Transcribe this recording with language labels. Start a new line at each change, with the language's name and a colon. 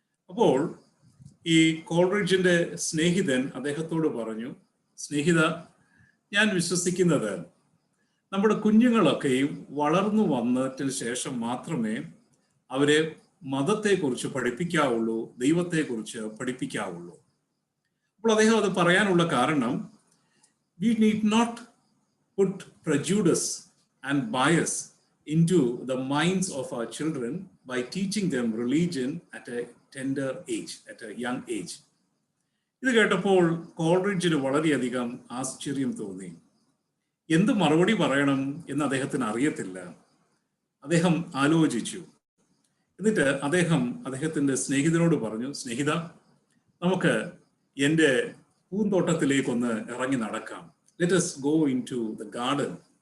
Malayalam: അപ്പോൾ ഈ കോൾറിഡ്ജിന്റെ സ്നേഹിതൻ അദ്ദേഹത്തോട് പറഞ്ഞു, സ്നേഹിത, ഞാൻ വിശ്വസിക്കുന്നത് നമ്മുടെ കുഞ്ഞുങ്ങളൊക്കെയും വളർന്നു വന്നതിന് ശേഷം മാത്രമേ അവരെ മതത്തെക്കുറിച്ച് പഠിപ്പിക്കാവുള്ളൂ, ദൈവത്തെക്കുറിച്ച് പഠിപ്പിക്കാവുള്ളൂ. അപ്പോൾ അദ്ദേഹം അത് പറയാനുള്ള കാരണം,
English: we need not put prejudice and bias into the minds of our children by teaching them religion at a tender age, at a young age.
Malayalam: ഇത് കേട്ടപ്പോൾ കോൾറിഡ്ജിന് വളരെയധികം ആശ്ചര്യം തോന്നി. എന്ത് മറുപടി പറയണം എന്ന് അദ്ദേഹത്തിന് അറിയത്തില്ല. അദ്ദേഹം ആലോചിച്ചു. എന്നിട്ട് അദ്ദേഹത്തിൻ്റെ സ്നേഹിതനോട് പറഞ്ഞു, സ്നേഹിത, നമുക്ക് എൻ്റെ പൂന്തോട്ടത്തിലേക്കൊന്ന് ഇറങ്ങി നടക്കാം.
English: Let us go into the garden.